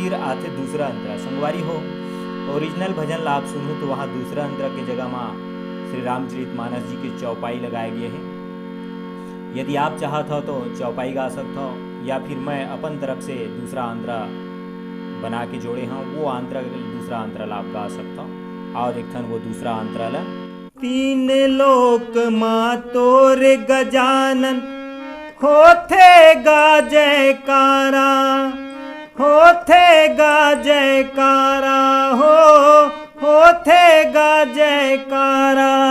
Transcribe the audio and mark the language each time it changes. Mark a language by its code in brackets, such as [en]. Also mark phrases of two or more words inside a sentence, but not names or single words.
[hne] आथे दूसरा अंतरा संगवारी हो। ओरिजिनल भजन ला आप सुनूँ तो वहाँ दूसरा अंतरा के जगह में श्री रामचरितमानस जी के चौपाई लगाए गए हैं। यदि आप चाहत हो तो चौपाई गा सकते हो, या फिर मैं अपन तरफ से दूसरा अंतरा बना के जोड़े हैं, वो अंतरा दूसरा अंतरा ला आप गा सकते हो। आओ देखथन वो दूसरा अंतरा ला। तीन लोक माँ तोरे गजानन होथे गा जयकारा, होथे गा जयकारा होथे गा जयकारा।